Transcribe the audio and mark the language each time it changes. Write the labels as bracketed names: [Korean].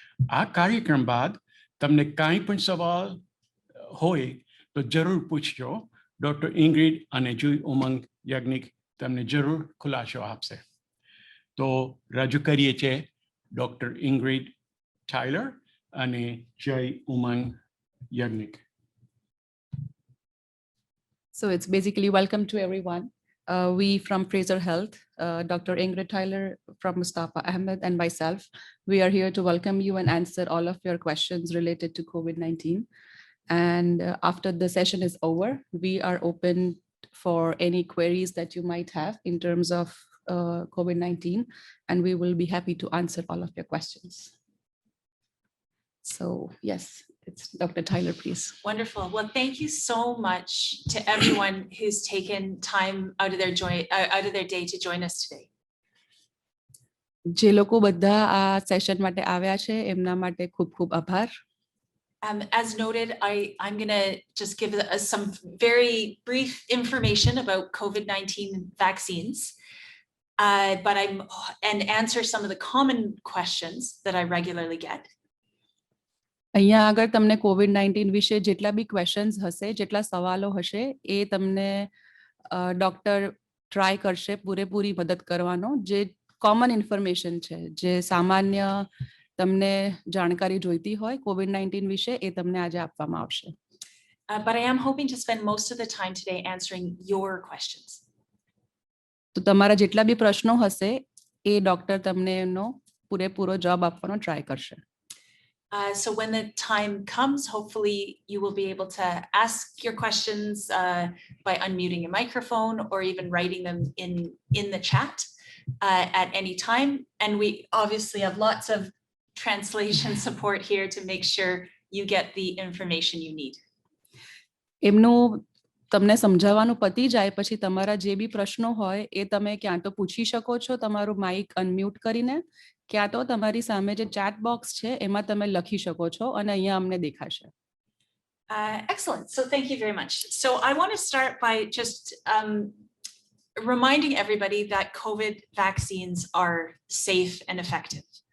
[Gujarati] આ કાર્યક્રમ બાદ તમને કાંઈ પણ સવાલ હોય તો જરૂર પૂછજો. ડૉક્ટર ઇંગ્રિડ અને જુઈ ઉમંગ યાજ્ઞિક તમને જરૂર ખુલાસો આપશે. તો રજૂ કરીએ છીએ ડૉક્ટર ઇંગ્રિડ ટાયલર અને જય ઉમંગ Yagnik. [English] So it's basically welcome to everyone. We from Fraser Health, Dr. Ingrid Tyler from Mustafa Ahmed and myself, we are here to welcome you and answer all of your questions related to COVID-19. And after the session is over, we are open for any queries that you might have in terms of COVID-19, and we will be happy to answer all of your questions. So yes, it's Dr. Tyler, please. Wonderful. Well, thank you so much to everyone who's taken time out of their day to join us today. [Gujarati] જે લોકો બધા આ session માટે આવ્યા છે એમના માટે ખૂબ આભાર. [English] As noted, I'm going to just give some very brief information about COVID-19 vaccines, and answer some of the common questions that I regularly get. [Gujarati] અહીંયા આગળ તમને COVID-19 વિશે જેટલા બી ક્વેશ્ચન્સ હશે, જેટલા સવાલો હશે એ તમને ડોક્ટર ટ્રાય કરશે પૂરેપૂરી મદદ કરવાનો. જે કોમન ઇન્ફોર્મેશન છે, જે સામાન્ય તમને જાણકારી જોઈતી હોય COVID-19 વિશે એ તમને આજે આપવામાં આવશે. [English] But I am hoping to spend most of the time today answering your questions. [Gujarati] તો તમારા જેટલા બી પ્રશ્નો હશે એ ડોક્ટર તમને એનો પૂરેપૂરો જવાબ આપવાનો ટ્રાય કરશે. [English] So when the time comes, hopefully you will be able to ask your questions by unmuting your microphone or even writing them in the chat at any time. And we obviously have lots of translation support here to make sure you get the information you need. [Gujarati] એમનું તમને સમજાવવાનું પતી જાય પછી તમારા જે બી પ્રશ્નો હોય એ તમે ક્યાં તો પૂછી શકો છો તમારું માઇક અનમ્યુટ કરીને, ક્યાં તો તમારી સામે જે ચેટ બોક્સ છે એમાં તમે લખી શકો છો અને અહીંયા અમને દેખાશે. [English] Excellent. So thank you very much. So I want to start by just reminding everybody that COVID vaccines are safe and effective.